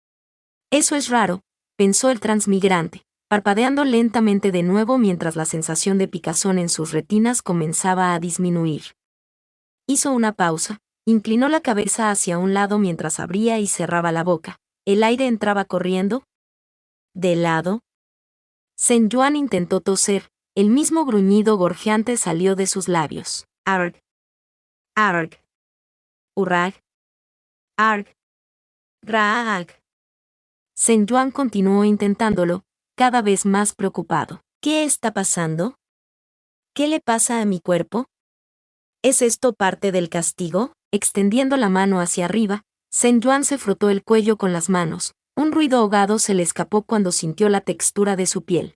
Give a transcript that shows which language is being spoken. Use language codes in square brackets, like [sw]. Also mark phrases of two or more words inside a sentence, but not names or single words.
[es] Eso es raro, pensó el transmigrante, parpadeando lentamente de nuevo mientras la sensación de picazón en sus retinas comenzaba a disminuir. Hizo una pausa, inclinó la cabeza hacia un lado mientras abría y cerraba la boca. ¿El aire entraba corriendo? ¿De lado? Sen Yuan intentó toser, el mismo gruñido gorjeante salió de sus labios. Arg. Arg. Urrag. Arg. Raag. Sen Yuan continuó intentándolo, cada vez más preocupado. ¿Qué está pasando? ¿Qué le pasa a mi cuerpo? ¿Es esto parte del castigo? Extendiendo la mano hacia arriba, Sen Yuan se frotó el cuello con las manos. Un ruido ahogado se le escapó cuando sintió la textura de su piel.